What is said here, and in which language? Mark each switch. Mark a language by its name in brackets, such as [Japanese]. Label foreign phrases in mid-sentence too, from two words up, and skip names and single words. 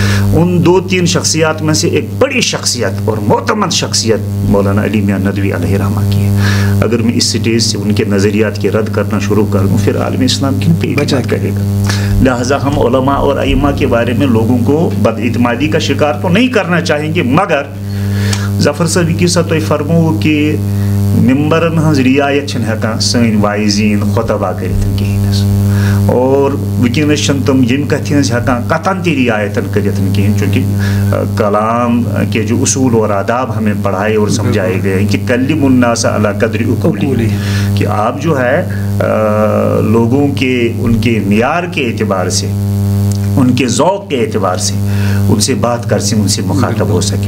[Urdu] ان 2-3 شخصیات میں سے ایک بڑی شخصیت اور معتمد شخصیت مولانا علی میاں ندوی علیہ رحمہ کی ہے. اگر میں اس سٹیج سے ان کے نظریات کی رد کرنا شروع کر دوں پھر عالم اسلام کن پہ اعتماد کرے گا. لہٰذا ہم علماء اور ائمہ کے بارے میں لوگوں کو بد اعتمادی کا شکار تو نہیں کرنا چاہیں گے, مگر ظفر صاحب کی ساتھ تو فرمو کہ [Kashmiri] ممبرن ہز رعایت چھن ہیکان سن وائزین خطبہ کرتن کہینس, اور ونکس تم یم کتھ ہز ہیکان قطن تہ رعایت کرتن کہین, [Urdu] چونکہ کلام کے جو اصول اور آداب ہمیں پڑھائے اور سمجھائے گئے ہیں کہ [Arabic] کلم الناس علی قدر عقولہم, [Urdu] کہ آپ جو ہے لوگوں کے ان کے معیار کے اعتبار سے, ان کے ذوق کے اعتبار سے ان سے بات کر سکیں, ان سے مخاطب ہو سکیں.